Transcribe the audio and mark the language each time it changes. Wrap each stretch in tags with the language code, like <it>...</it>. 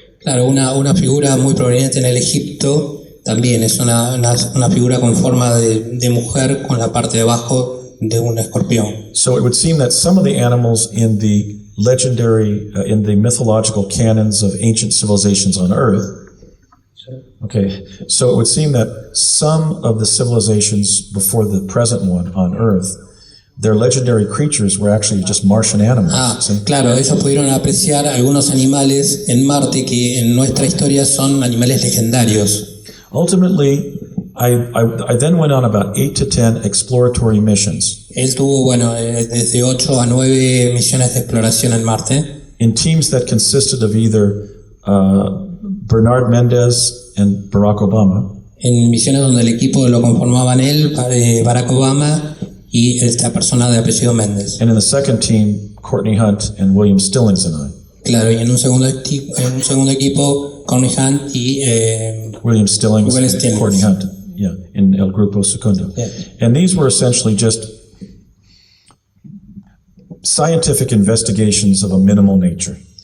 <es>Claro, una figura muy proveniente en el Egipto también es una figura con forma de mujer con la parte de abajo de un escorpión.</es> <en>So it would seem that some of the animals in the legendary, in the mythological canons of ancient civilizations on Earth, okay, so it would seem that some of the civilizations before the present one on Earth, their legendary creatures were actually just Martian animals.</en> <es>Claro, ellos pudieron apreciar algunos animales en Marte que en nuestra historia son animales legendarios.</es> <en>Ultimately, I then went on about 8 to 10 exploratory missions.</en> <es>Él tuvo, bueno, desde 8 a 9 misiones de exploración en Marte.</es> <en>In teams that consisted of either Bernard Mendez and Barack Obama.</en> <es>En misiones donde el equipo lo conformaban él, Barack Obama y esta persona de apellido Méndez.</es> <en>And in the second team, Courtney Hunt and William Stillings and I.</en> <es>Claro, y en un segundo equipo, Courtney Hunt y William Stillings</es> <en>Will and Stillings. Courtney Hunt, yeah, in</en> <es>El Grupo Segundo.</es> <en>Yeah. And these were essentially just scientific investigations of a minimal nature.</en>